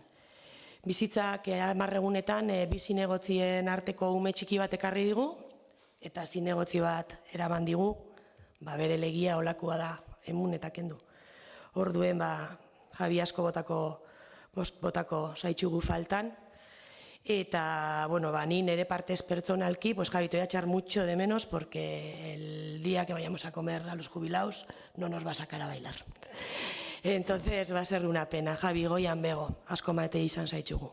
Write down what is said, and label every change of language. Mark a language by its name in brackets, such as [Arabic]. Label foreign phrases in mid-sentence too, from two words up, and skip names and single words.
[Basque] Bizitzak 10 egunetan bi zinegotzien arteko ume txiki bat ekarri digu, eta zinegotzi bat eraman digu, bere legia olakoa da, emun eta kendu. Orduen, Javi asko botako zaitxugu faltan, eta, ni nire partez pertsonalki, Javi, [Spanish] te voy a echar mucho de menos porque el día que vayamos a comer a los jubilados no nos va a sacar a bailar. Entonces va a ser una pena, [Basque] Javi, goian bego, asko maite izan zaitxugu.